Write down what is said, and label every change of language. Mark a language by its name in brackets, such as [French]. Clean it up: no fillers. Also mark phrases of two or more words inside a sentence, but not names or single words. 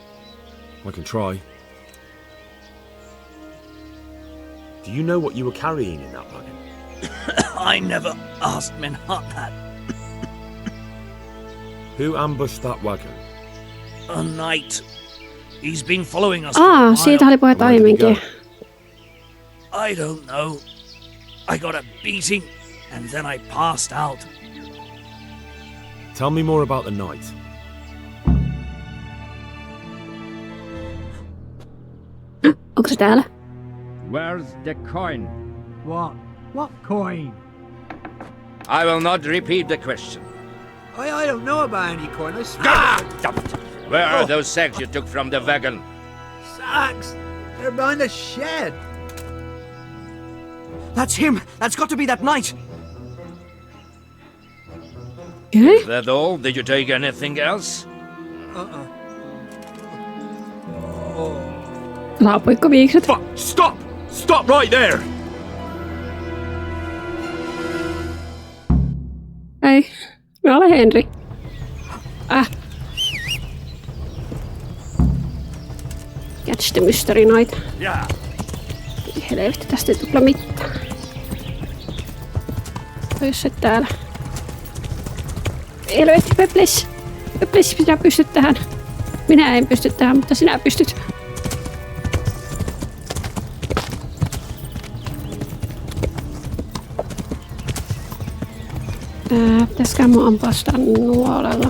[English] I can try. Do you know what you were carrying in that wagon? I never asked Menhart that. Who ambushed that wagon? A knight. He's been following us. [Finnish] Siitä oli puhetta aiemminkin. [English] I don't know. I got a beating and then I passed out. Tell me more about the knight. [Finnish] Onko se täällä? [English] Where's the coin? What? What coin? I will not repeat the question. I don't know about any coin. I swear. Where are those sacks you took from the wagon? Sacks! They're behind the shed. That's him! That's got to be that knight! Is that all? Did you take anything else? [Finnish] Laapuikko viikset? [English] Stop! Stop right there! [Finnish] Ei, mä olen Henri. [English] Catch the mystery night. [Finnish] Helvetti, tästä ei tule mitään. Ois se täällä. Helvetti, Peplis! Peplis, sinä pystyt tähän. Minä en pysty tähän, mutta sinä pystyt. Pitäisikään mun ampua sitä nuolella.